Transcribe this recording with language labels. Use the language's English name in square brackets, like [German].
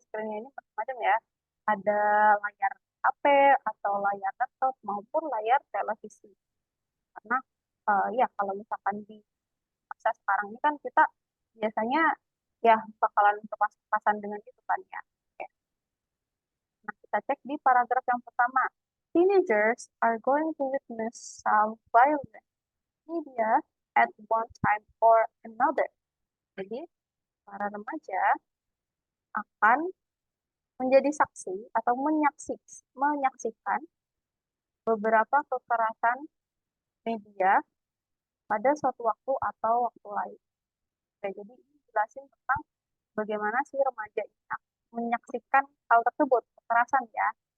[Indonesian] Screen-nya ini macam-macam ya. Ada layar HP atau layar laptop maupun layar televisi. Karena ya kalau misalkan di masa sekarang ini kan kita biasanya ya bakalan berpapasan dengan itu kan ya. Oke. Nah, kita cek di paragraf yang pertama. [English] Teenagers are going to witness some violent media at one time or another. [Indonesian] Jadi, para remaja akan menjadi saksi atau menyaksikan beberapa kekerasan media pada suatu waktu atau waktu lain. Oke, jadi ini jelasin tentang bagaimana si remaja ini menyaksikan hal tersebut, kekerasan ya.